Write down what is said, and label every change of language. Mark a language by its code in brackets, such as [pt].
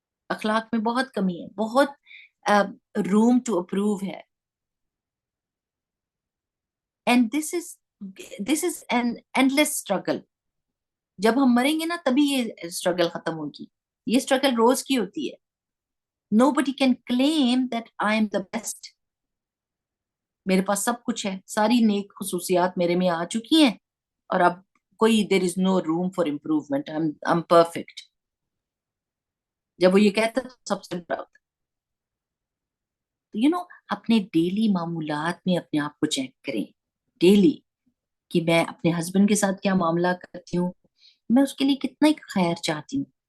[ur] اخلاق میں بہت کمی ہے، بہت [en] room to approve [ur] ہے. [en] And this is an endless struggle. [ur] جب ہم مریں گے نا تبھی یہ اسٹرگل ختم ہوگی. یہ اسٹرگل روز کی ہوتی ہے. [en] Nobody can claim that I am the best. [ur] میرے پاس سب کچھ ہے، ساری نیک خصوصیات میرے میں آ چکی ہیں اور اب کوئی [en] there is no room for improvement. I'm perfect. [ur] جب وہ یہ کہتا ہے تو سب سے بڑا ہوتا ہے. اپنے ڈیلی معمولات میں اپنے آپ کو چیک کریں ڈیلی کہ میں اپنے ہسبینڈ کے ساتھ کیا معاملہ کرتی ہوں، میں اس کے لیے کتنا خیر چاہتی ہوں.